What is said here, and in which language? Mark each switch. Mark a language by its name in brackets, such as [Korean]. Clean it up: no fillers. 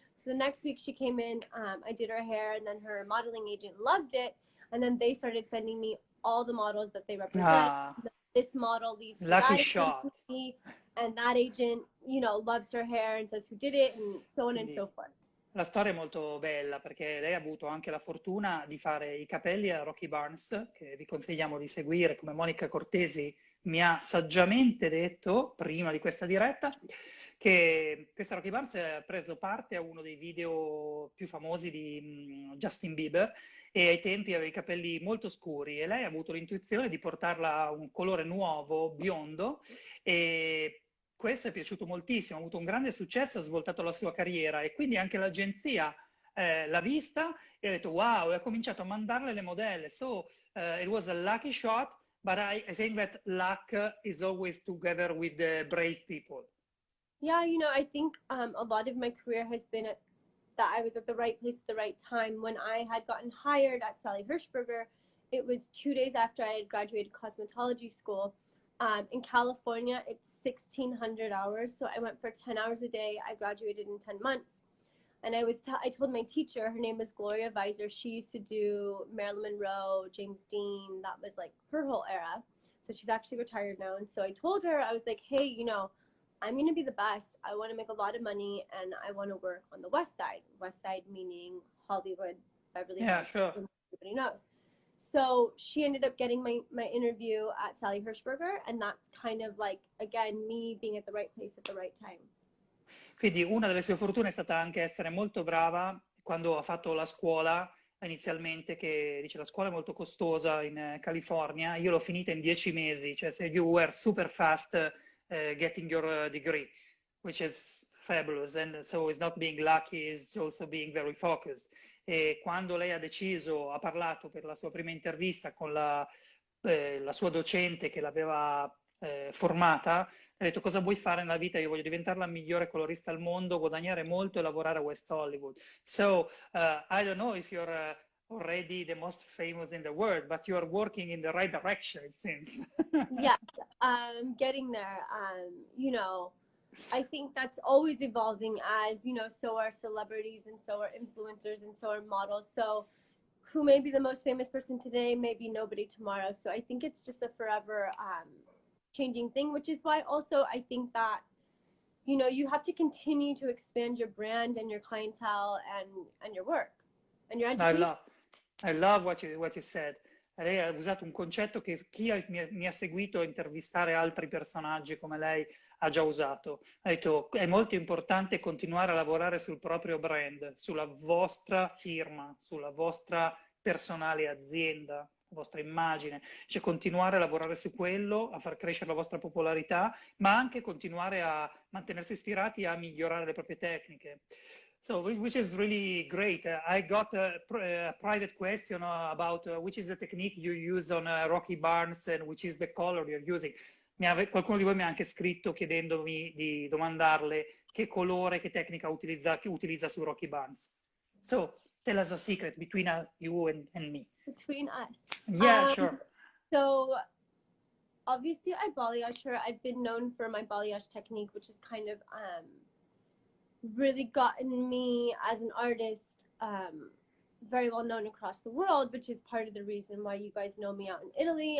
[English] So the next week she came in, I did her hair, and then her modeling agent loved it. And then they started sending me all the models that they represent. This model leaves to lucky that shot. company, and that agent, you know, loves her hair and says who did it, and so on and so forth. [Italian] La storia è molto bella perché lei ha avuto anche la fortuna di fare i capelli a Rocky Barnes, che vi consigliamo di seguire, come Monica Cortesi mi ha saggiamente detto prima di questa diretta, che questa Rocky Barnes ha preso parte a uno dei video più famosi di Justin Bieber, e ai tempi aveva i capelli molto scuri e lei ha avuto l'intuizione di portarla a un colore nuovo, biondo, e questo è piaciuto moltissimo, ha avuto un grande successo, ha svoltato la sua carriera, e quindi anche l'agenzia l'ha vista e ha detto wow, e ha cominciato a mandarle le modelle. [English] So it was a lucky shot, but I think that luck is always together with the brave people. Yeah, you know, I think a lot of my career has been that I was at the right place at the right time. When I had gotten hired at Sally Hirschberger, it was 2 days after I had graduated cosmetology school. In California, it's 1,600 hours, so I went for 10 hours a day. I graduated in 10 months. And I told my teacher, her name was Gloria Visor, she used to do Marilyn Monroe, James Dean, that was like her whole era. So she's actually retired now. And so I told her, I was like, hey, you know, I'm going to be the best. I want to make a lot of money, and I want to work on the West Side. West Side meaning Hollywood, Beverly Hills. Yeah, sure. Everybody knows. So she ended up getting my interview at Sally Hirschberger, and that's kind of like, again, me being at the right place at the right time. [Italian] Quindi una delle sue fortune è stata anche essere molto brava quando ha fatto la scuola inizialmente, che dice la scuola è molto costosa in California, io l'ho finita in 10 mesi, cioè se [English] you were super fast getting your degree, which is fabulous, and so it's not being lucky, it's also being very focused. [Italian] E quando lei ha parlato per la sua prima intervista con la sua docente che l'aveva formata, ha detto cosa vuoi fare nella vita? Io voglio diventare la migliore colorista al mondo, guadagnare molto e lavorare a West Hollywood. [English] So I don't know if you're already the most famous in the world, but you're working in the right direction, it seems. Yes, getting there. You know, I think that's always evolving, as you know, so are celebrities, and so are influencers, and so are models. So who may be the most famous person today may be nobody tomorrow. So I think it's just a forever changing thing, which is why also I think that, you know, you have to continue to expand your brand and your clientele and your work and your education. I love what you said. [Italian] Lei ha usato un concetto che chi mi ha seguito a intervistare altri personaggi come lei ha già usato. Ha detto è molto importante continuare a lavorare sul proprio brand, sulla vostra firma, sulla vostra personale azienda, la vostra immagine, cioè continuare a lavorare su quello, a far crescere la vostra popolarità, ma anche continuare a mantenersi ispirati a migliorare le proprie tecniche. [English] So, which is really great. I got a private question about which is the technique you use on Rocky Barnes and which is the color you're using. [Italian] Qualcuno di voi mi ha anche scritto chiedendomi di domandarle che colore, che tecnica utilizza su Rocky Barnes. [English] So, tell us a secret between you and me. Between us. Yeah, sure. So, obviously I balayage her. I've been known for my balayage technique, which is kind of really gotten me as an artist very well known across the world, which is part of the reason why you guys know me out in Italy.